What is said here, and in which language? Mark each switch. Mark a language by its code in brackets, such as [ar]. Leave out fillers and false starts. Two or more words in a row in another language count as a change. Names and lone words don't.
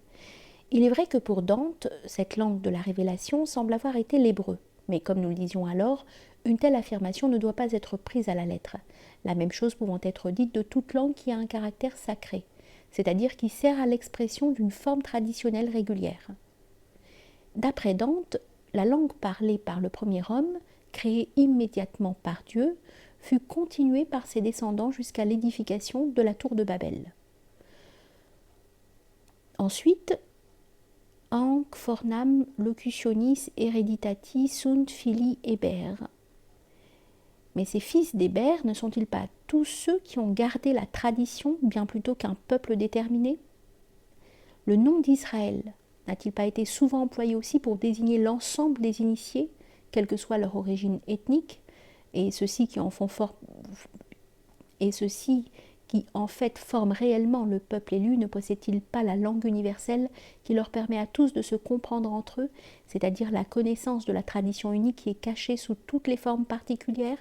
[fr] Il est vrai que pour Dante, cette langue de la révélation semble avoir été l'hébreu, mais comme nous le disions alors, une telle affirmation ne doit pas être prise à la lettre, la même chose pouvant être dite de toute langue qui a un caractère sacré, c'est-à-dire qui sert à l'expression d'une forme traditionnelle régulière. D'après Dante, la langue parlée par le premier homme, créée immédiatement par Dieu, fut continuée par ses descendants jusqu'à l'édification de la tour de Babel. Ensuite, [la] Anc fornam locutionis hereditati sunt filii Héber. [fr] Mais ces fils d'Héber ne sont-ils pas tous ceux qui ont gardé la tradition bien plutôt qu'un peuple déterminé ? Le nom d'Israël n'a-t-il pas été souvent employé aussi pour désigner l'ensemble des initiés, quelle que soit leur origine ethnique, et ceux-ci qui en fait forment réellement le peuple élu, ne possèdent-ils pas la langue universelle qui leur permet à tous de se comprendre entre eux, c'est-à-dire la connaissance de la tradition unique qui est cachée sous toutes les formes particulières ?